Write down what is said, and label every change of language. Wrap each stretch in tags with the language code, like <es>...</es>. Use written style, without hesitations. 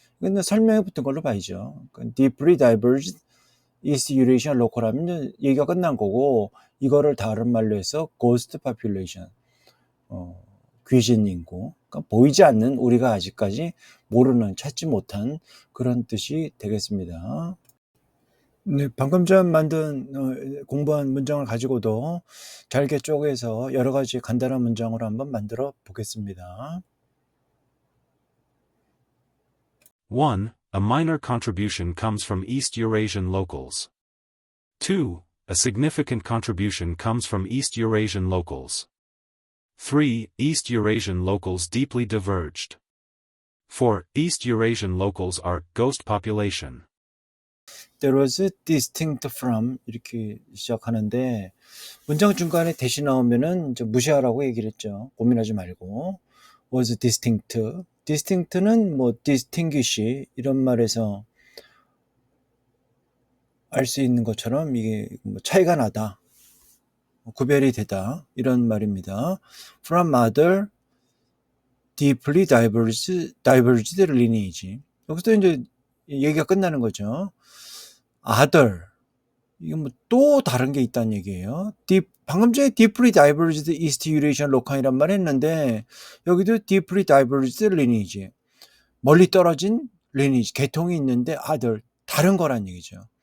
<ko>이건 설명에 붙은 걸로 봐야죠. 그러니까</ko> <en>deeply diverged East Eurasian local</en> <ko>하면 얘기가 끝난 거고, 이거를 다른 말로 해서 ghost population, 귀신 인구, 그러니까 보이지 않는, 우리가 아직까지 모르는, 찾지 못한 그런 뜻이 되겠습니다. 네, 방금 전 공부한 문장을 가지고도 잘게 쪼개서 여러 가지 간단한 문장으로 한번 만들어 보겠습니다.</ko> <en>1. A minor contribution comes from East Eurasian locals. 2. A significant contribution comes from East Eurasian locals. 3. East Eurasian locals deeply diverged. 4. East Eurasian locals are ghost population. There was distinct from</en> <ko>이렇게 시작하는데 문장 중간에 대시 나오면은 무시하라고 얘기를 했죠. 고민하지 말고.</ko> <en>was distinct.</en> <ko>distinct는 distinguish 이런 말에서 알 수 있는 것처럼 이게 차이가 나다, 구별이 되다 이런 말입니다.</ko> <en>From other deeply diverged lineage.</en> <ko>여기서 이제 얘기가 끝나는 거죠. other, 이게 또 다른 게 있다는 얘기예요. 방금 전에</ko> <en>deeply diverged East Eurasian local</en> <ko>이란 말 했는데 여기도</ko> <en>deeply diverged lineage,</en> <ko>멀리 떨어진 lineage, 계통이 있는데 other, 다른 거란 얘기죠.</ko>